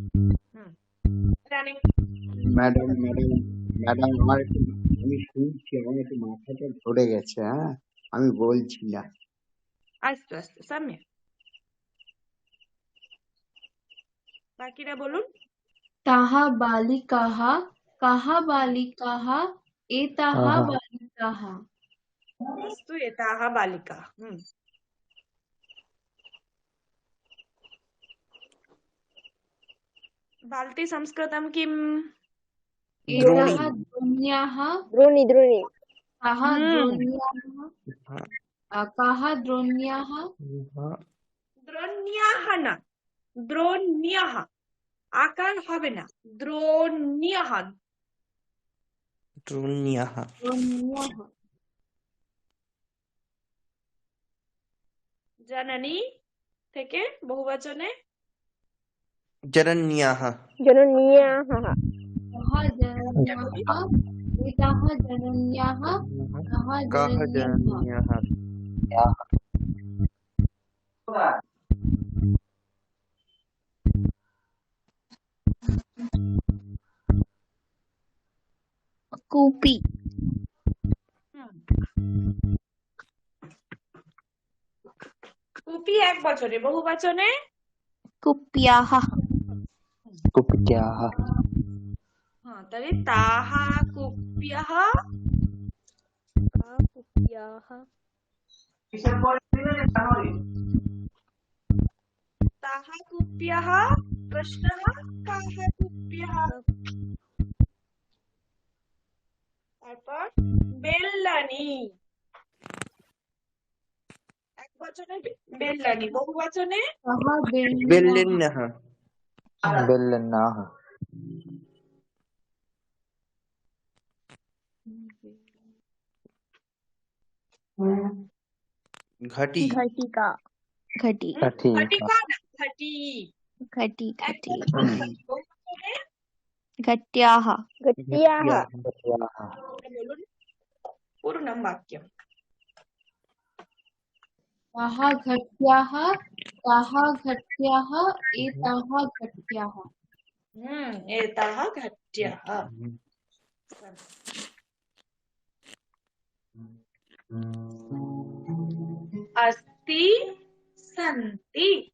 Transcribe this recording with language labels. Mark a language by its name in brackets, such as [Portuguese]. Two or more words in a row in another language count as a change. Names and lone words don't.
[Bangla] ম্যাডাম আমার আমি শুনছি, আমার একটু মাথাটা ধরে গেছে। হ্যাঁ, আমি বলছি না। আস্তে আস্তে সামনে বাকিরা বলুন। [Sanskrit] ताः बालिकाः काः बालिकाः एताः बालिकाः अस्तु एताः बालिका। बाल्टी संस्कृतं किम्? एताः द्रोण्याः द्रोणी काः द्रोण्याः काः द्रोण्याः [Bangla] द्रोण्याः ना, द्रोण्यः আকার হবে না, দ্রোণ্যः [Sanskrit] द्रोण्यः [Bangla] জননী থেকে বহুবচনে [Sanskrit] जनन्याः जनन्याः जनन्यः एताः जनन्याः ताः कः जनन्यः जनन्यः कूपी [Bangla] কূপী এক বচনে, বহু বচনে [Sanskrit] कुप्याः कुपित्याः तर्हि ताः कूप्यः कुप्याः ताः कूप्यः प्रश्नः काः कूप्यः [Bangla] তারপর বেললানি এক বচনে বেললানি, বহু বচনে [Sanskrit] ताः बेल्लिन्नः बेल्लन्नाः घटी घटिका घटी घटी [Bangla] ঘটিকা না ঘটি [Sanskrit] घटी घटी [Bangla] বহু বচনে [Sanskrit] घट्याः गट्याः घट्याः বলুন पूर्णं वाक्यं ताः घट्याः ताः घट्याः एताः घट्याः एताः घट्याः अस्ति सन्ति